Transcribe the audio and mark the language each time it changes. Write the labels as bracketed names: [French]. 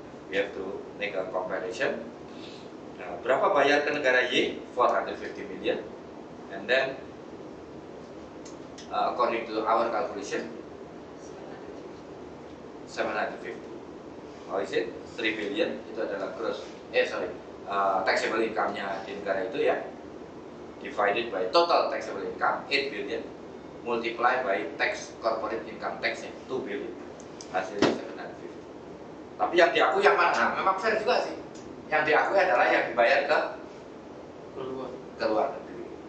[English] We have to make a comparison. [Indonesian] Nah, berapa bayar ke negara Y? [English] 450 million. And then according to our calculation 750. How is it? [Indonesian] 3 billion itu adalah gross taxable income-nya di negara itu ya. [English] Divided by total taxable income 8 billion multiply by tax corporate income tax-nya 2 billion. [Indonesian] Hasilnya 750. Tapi yang diakui yang mana? Nah, memang fair juga sih. Yang diakui adalah yang dibayar ke luar negeri.